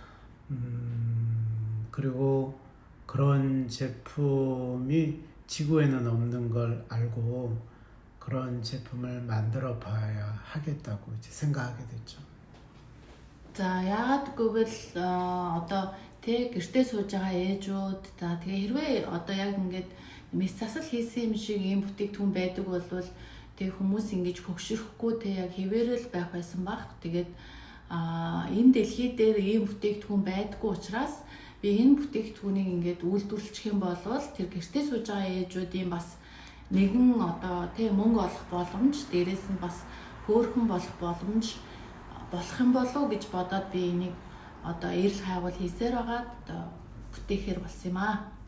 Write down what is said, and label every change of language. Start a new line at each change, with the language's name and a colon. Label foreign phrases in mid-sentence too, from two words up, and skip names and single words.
Korean: 그리고 그런 제품이 지구에는 없는 걸 알고 그런 제품을 만들어 봐야 하겠다고 이제 생각하게 됐죠.
Mongolian: За яагаад гэвэл тэг гэртээ сууж байгаа ээжүүд тэгээ хэрвээ яг ингээд мэс засал хийсэн юм шиг ийм бүтээгдэхүүн байдаг бол тэг хүмүүс ингэж хөгшөрөхгүй тэг яг хэвээрэл байх байсан баг. Тэгээд энэ дэлхий дээр ийм бүтээгдэхүүн байдаггүй учраас би энэ бүтээгдэхүүнийг ингээд үйлдвэрлэх юм бол тэр гэртээ сууж байгаа ээжүүдийн бас нэгэн тэг мөнгө олох боломж, дээрээс нь бас хөөрхөн болох боломж болох юм болов гэж бодоод би энийг эрэл хайгуул хийсээр байгаа бүтээхээр болсон юм аа.